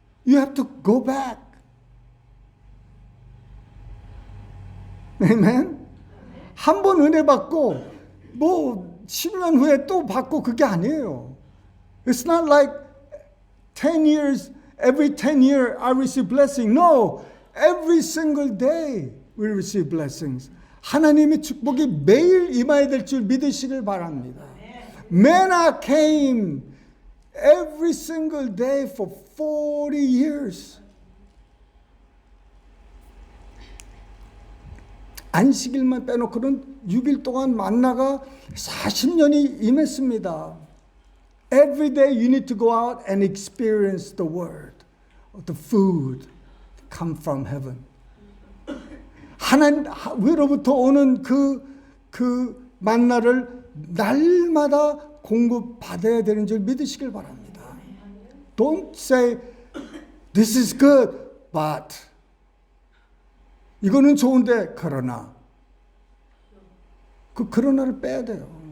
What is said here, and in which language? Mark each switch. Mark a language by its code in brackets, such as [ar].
[en] You have to go back. Amen? [ko] 한 번 은혜 받고 뭐 10년 후에 또 받고 그게 아니에요. [en] It's not like 10 years, every 10 years I receive blessing. No, every single day we receive blessings. [ko] 하나님의 축복이 매일 임하게 될 줄 믿으시길 바랍니다. [en] Manna came every single day for 40 years. [ko] 안식일만 빼놓고는 6일 동안 만나가 40년이 임했습니다. [en] Every day you need to go out and experience the word, the food come from heaven. [ko] 하나님 위로부터 오는 그 만나를 날마다 공급받아야 되는 줄 믿으시길 바랍니다. [en] Don't say this is good, but [ko] 이거는 좋은데 그러나 그 그러나를 빼야 돼요.